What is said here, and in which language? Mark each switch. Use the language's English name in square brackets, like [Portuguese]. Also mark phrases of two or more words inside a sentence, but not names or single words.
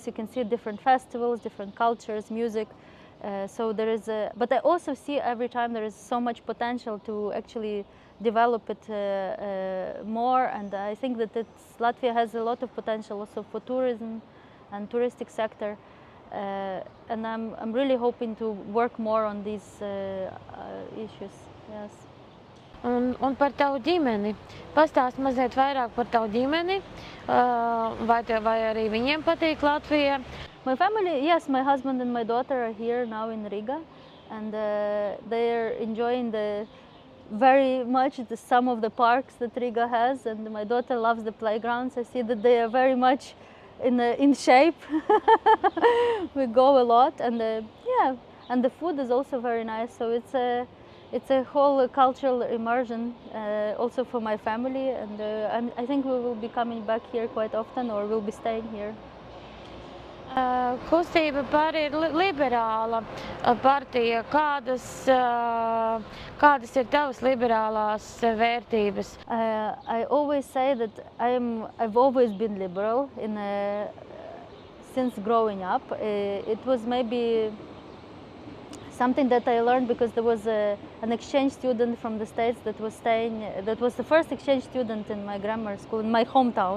[English] You can see different festivals, different cultures, music. So there is but I also see every time there is so much potential to actually develop it more. And I think that Latvia has a lot of potential also for tourism and touristic sector. And I'm really hoping to work more on these issues. Yes. [Latvian] Un par tavu ģimeni. Pastāst mazliet vairāk par tavu ģimeni, vai arī viņiem patīk Latvija? [English] My family, yes, my husband and my daughter are here now in Riga, and they are enjoying very much some of the parks that Riga has, and my daughter loves the playgrounds. I see that they are very much in shape. We go a lot, and yeah, and the food is also very nice. So it's a whole cultural immersion also for my family, and I think we will be coming back here quite often, or we'll be staying here. [Latvian] Kustība ir liberāla partija. Kādas ir tavas liberālās vērtības? [English] I always say that I've always been liberal since growing up. It was maybe something that I learned because there was an exchange student from the States that was the first exchange student in my grammar school in my hometown.